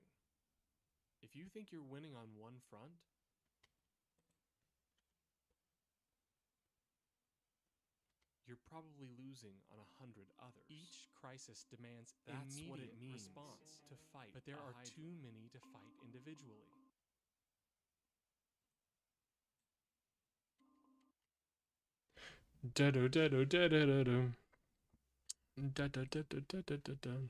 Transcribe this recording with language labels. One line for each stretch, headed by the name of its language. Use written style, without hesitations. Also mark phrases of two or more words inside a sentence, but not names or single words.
English: If you think you're winning on one front, you're probably losing on 100 others. Each crisis demands that's what it means response to fight, but there are too many to fight individually. Da-do-da-do-da-da-da-do. Da-da-da-da-da-da-da.